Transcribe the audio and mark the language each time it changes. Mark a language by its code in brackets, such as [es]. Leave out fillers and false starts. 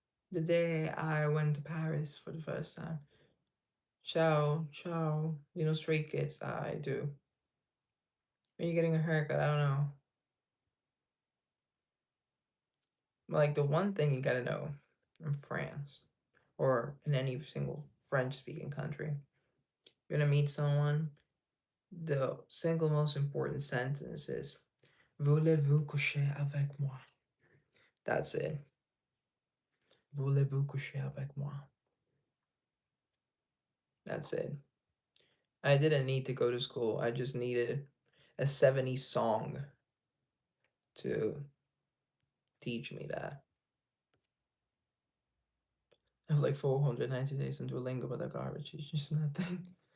[en] The day I went to Paris for the first time. Ciao, ciao. Stray kids. I do. Are you getting a haircut? I don't know. Like the one thing you gotta know in France or in any single French speaking country, you're gonna meet someone. The single most important sentence is [fr] Voulez-vous coucher avec moi? [en] That's it. [fr] Voulez-vous coucher avec moi? [en] That's it. I didn't need to go to school. I just needed a 70s song to teach me that. I have like 490 days in Duolingo, but the garbage is just nothing.